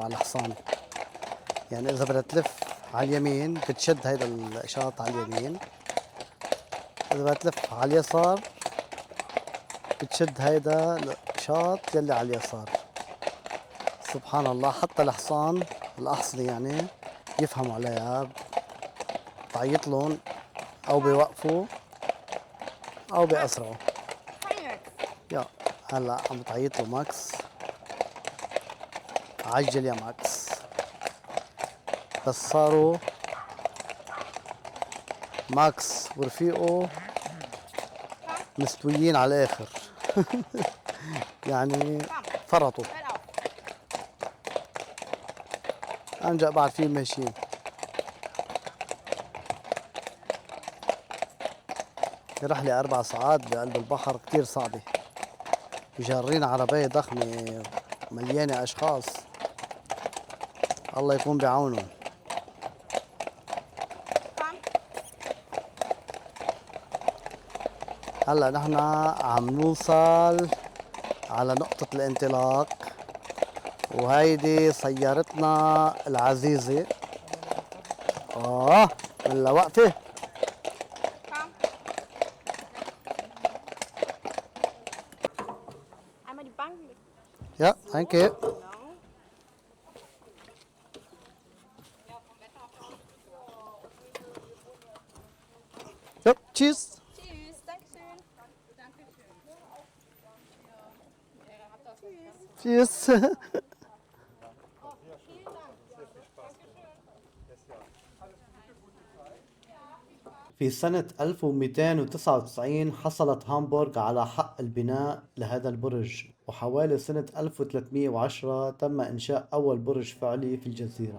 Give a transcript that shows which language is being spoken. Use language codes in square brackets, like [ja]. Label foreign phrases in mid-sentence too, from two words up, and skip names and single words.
[ar] الحصان، يعني اذا بدها تلف على اليمين بتشد هيدا القشاط على اليمين، اذا بدها تلف على اليسار بتشد هيدا القشاط يلي على اليسار. سبحان الله، حتى الحصان الأحصنة يعني يفهموا عليها، بعيط لهم أو بيوقفوا أو بيأسرعوا. [de] Komm jetzt. [ar] يا هلا عم بتعيط له ماكس، عجل يا ماكس. بس صاروا ماكس ورفيقه مستويين على الآخر. يعني فرطوا. [de] Hör auf. [ar] أنجأ بعد فيهم ماشيين. رحلة 4 ساعات بقلب البحر كتير صعبة، جارين عربية ضخمة مليانة أشخاص، الله يكون بعونهم. [de] Komm. [ar] هلا نحن عم نوصل على نقطة الانطلاق، وهيدي سيارتنا العزيزة. هلا وقفة. [de] Komm. Einmal die Bank mit. [en] ya thank you. [de] Genau. يب تشيز. Tschüss. Dankeschön. Dankeschön. Tschüss. تشيز. [ar] في سنة 1299 حصلت هامبورغ على حق البناء لهذا البرج، وحوالي سنة 1310 تم إنشاء أول برج فعلي في الجزيرة.